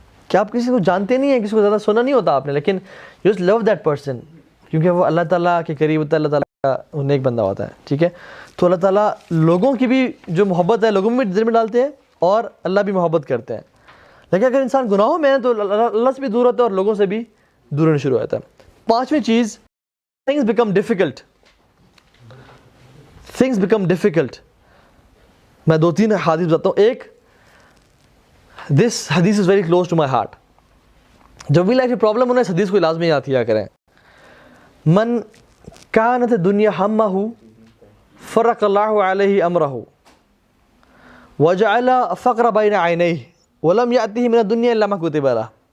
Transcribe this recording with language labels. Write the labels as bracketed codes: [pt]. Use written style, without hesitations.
[ur] کہ آپ کسی کو جانتے نہیں ہیں, کسی کو زیادہ سنا نہیں ہوتا آپ نے, لیکن [en] you just love that person, [ur] کیونکہ وہ اللہ تعالیٰ کے قریب ہوتا ہے, اللہ تعالیٰ کا نیک بندہ ہوتا ہے. ٹھیک ہے, تو اللہ تعالیٰ لوگوں کی بھی جو محبت ہے لوگوں میں دل میں ڈالتے ہیں, اور اللہ بھی محبت کرتے ہیں. لیکن اگر انسان گناہوں میں ہے تو اللہ سے بھی دور ہوتا ہے اور لوگوں سے بھی دور ہونا شروع ہوتا ہے. پانچویں چیز, [en] things become difficult. Things become difficult. [ur] میں 2-3 حدیث بتاتا ہوں. [en] ایک, this حدیث is very close to my heart. [ur] جب بھی لائف میں پرابلم ہونا ہے, اس حدیث کو لازمی یاد کیا کریں. [ar] من کانت الدنیا ہمہ فرق اللہ علیہ امرہ وجعل فقر بین عینیہ ولم یأتہ من الدنیا الا ما کتب لہ.